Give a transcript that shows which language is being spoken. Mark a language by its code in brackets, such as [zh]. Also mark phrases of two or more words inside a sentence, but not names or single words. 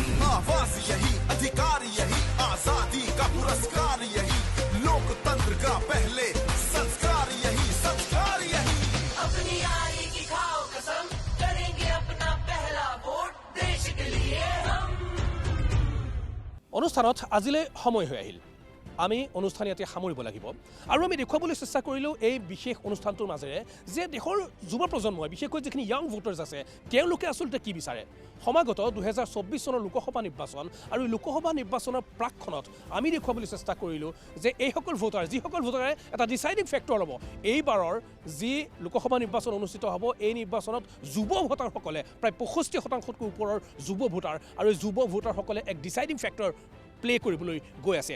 [hi] आवाज यही, अधिकार यही, आजादी का पुरस्कार यही, लोकतंत्र का पहले संस्कार यही, संस्कार यही। अपनी आई की खाओ कसम, करेंगे अपना पहला वोट देश के लिए हम। [as] অনুষ্ঠানত আজিলৈ সময় হৈ আহিল, আমি অনুষ্ঠান ইয়াতে সামৰিব লাগিব আৰু আমি দেখুৱাবলৈ চেষ্টা কৰিলোঁ এই বিশেষ অনুষ্ঠানটোৰ মাজেৰে যে দেশৰ যুৱ প্ৰজন্মই বিশেষকৈ যিখিনি [en] young voters [as] আছে তেওঁলোকে আচলতে কি বিচাৰে। সমাগত 2024 চনৰ লোকসভা নিৰ্বাচন আৰু লোকসভা নিৰ্বাচনৰ প্ৰাকখনত আমি দেখুৱাবলৈ চেষ্টা কৰিলোঁ যে এইসকল ভোটাৰ যিসকল ভোটাৰে এটা [en] deciding factor [as] হ'ব এইবাৰৰ যি লোকসভা নিৰ্বাচন অনুষ্ঠিত হ'ব, এই নিৰ্বাচনত যুৱ ভোটাৰসকলে প্ৰায় 65% ওপৰৰ যুৱ ভোটাৰ আৰু যুৱ ভোটাৰসকলে এক [en] deciding factor play [as] কৰিবলৈ গৈ আছে।